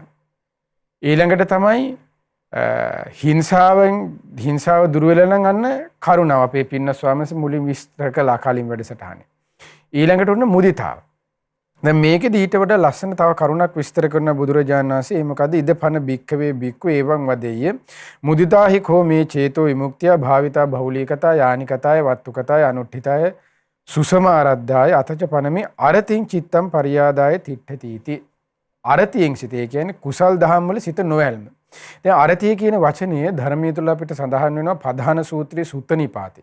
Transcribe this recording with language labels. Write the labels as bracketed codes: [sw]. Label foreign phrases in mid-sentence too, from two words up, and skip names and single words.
[si] ඊළඟට තමයි හිංසාව දුරු වෙලා නම් අන්න කරුණාව අපේ පින්න ස්වාමීන් වහන්සේ මුලින් විස්තර කළා කලින් වැඩසටහනේ. ඊළඟට උන්න මුදිතාව. දැන් මේකෙදි ඊට වඩා ලස්සන තව කරුණක් විස්තර කරන බුදුරජාණන් වහන්සේ ඒ මොකද [pi] ඉදපන බික්කවේ බික්කු එවං වදෙය්‍ය මුදිතාහි කෝ මේ චේතෝ විමුක්තිය භාවිතා බහුලීකතා යානිකතාය වත්තුකතාය අනුට්ඨිතාය සුසමාරද්ධාය අතච පනමි අරතින් චිත්තම් පරියාදාය තිට්ඨතිති. [si] අරතියෙන් සිත ඒ කියන්නේ කුසල් දහම් වල සිත නොඇල්ම. දැන් අරතිය කියන වචනය ධර්මයේ තුල අපිට සඳහන් වෙනවා පධාන සූත්‍රයේ සුත්ත නිපාතේ.